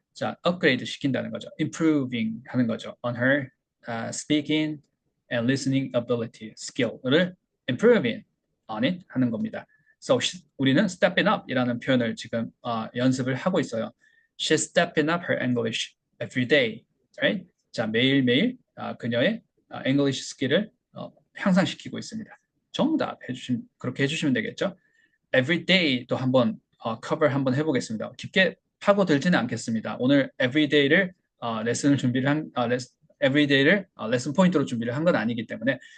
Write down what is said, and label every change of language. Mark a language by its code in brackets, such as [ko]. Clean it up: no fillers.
[ko] 자, 업그레이드 시킨다는 거죠. Improving 하는 거죠. [en] On her speaking and listening ability, skill을 improving on it 하는 겁니다. [ko] So 우리는 stepping up 이라는 표현을 지금 연습을 하고 있어요. [en] She's stepping up her English every day. Right? [ko] 자, 매일매일 그녀의 English 스킬을 향상시키고 있습니다. 정답 그렇게 해주시면 되겠죠. Every day도 한번 cover 한번 해보겠습니다. 깊게 파고들지는 않겠습니다. 오늘 everyday를 레슨을 준비를 everyday를 레슨 포인트로 준비를 한 건 아니기 때문에.